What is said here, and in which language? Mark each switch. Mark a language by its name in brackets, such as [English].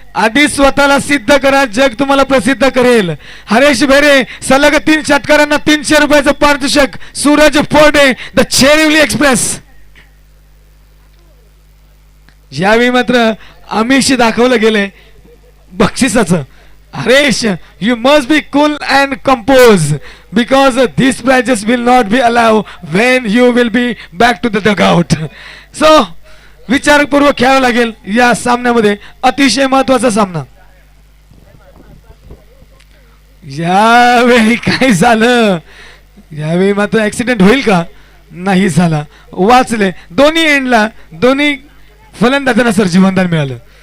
[Marathi] आधी स्वतःला सिद्ध करा, जग तुम्हाला प्रसिद्ध करेल. हरेश भेरे सलग 3 षटकारांना 300 रुपयाचं पारितोषिक. Suraj Forde the चेरिवली express. यावेळी मात्र आमिष दाखवलं गेलंय बक्षिसाचं. [English] Harish, you must be cool and composed because these prizes will not be allowed when you will be back to the dugout. [Marathi] So, विचारपूर्वक खेळावं लागेल या सामन्यामध्ये. अतिशय महत्वाचा सामना. यावेळी काय झालं? यावेळी मात्र ऍक्सिडेंट होईल का? नाही झाला. वाचले दोन्ही एंडला. दोन्ही फलंदाजांना सर जीवनदान मिळालं.